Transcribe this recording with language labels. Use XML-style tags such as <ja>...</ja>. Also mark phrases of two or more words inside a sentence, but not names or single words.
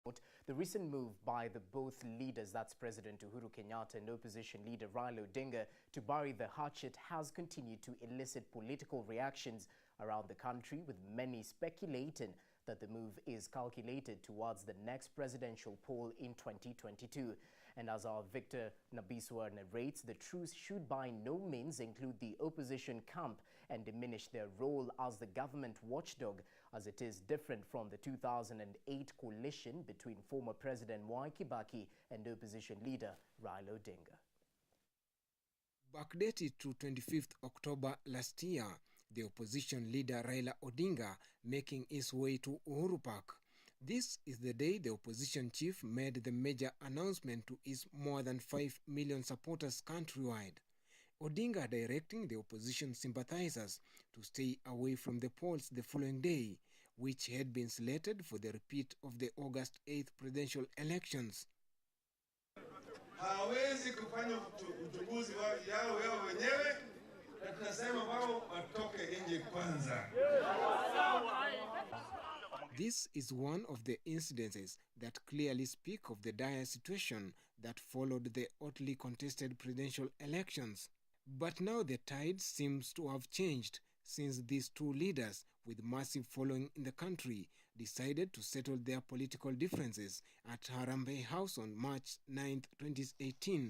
<en>The recent move by the both leaders, that's President Uhuru Kenyatta and opposition leader Raila Odinga, to bury the hatchet has continued to elicit political reactions around the country, with many speculating that the move is calculated towards the next presidential poll in 2022. And as our Victor Nabiswa narrates, the truce should by no means include the opposition camp and diminish their role as the government watchdog, as it is different from the 2008 coalition between former President Mwai Kibaki and opposition leader Raila Odinga. Backdated to 25th October last year, the opposition leader Raila Odinga making his way to Uhuru Park. This is the day the opposition chief made the major announcement to his more than 5 million supporters countrywide. Odinga directing the opposition sympathizers to stay away from the polls the following day, which had been slated for the repeat of the August 8th presidential elections.</en> <sw>Hawezi kufanya uchaguzi yao wenyewe, na tunasema wao watoke nje kwanza.</sw> <en>This is one of the incidences that clearly speak of the dire situation that followed the hotly contested presidential elections. But now the tide seems to have changed since these two leaders, with massive following in the country, decided to settle their political differences at Harambee House on March 9, 2018.</en>